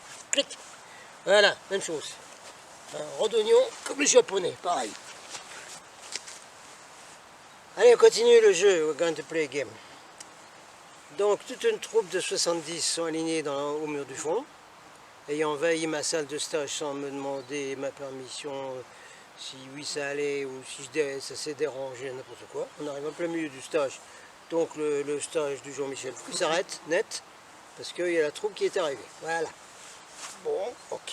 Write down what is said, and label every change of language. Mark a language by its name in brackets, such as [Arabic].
[French] Clic. Voilà, même chose. Un rond d'oignon comme les Japonais, pareil. Allez, on continue le jeu, [English] we're going to play a game. [French] Donc, toute une troupe de 70 sont alignés au mur du fond, ayant envahi ma salle de stage sans me demander ma permission, si oui ça allait ou si ça s'est dérangé, n'importe quoi. On arrive en plein milieu du stage, donc le stage du Jean-Michel s'arrête net, parce qu'il y a la troupe qui est arrivée. Voilà. Bon, ok.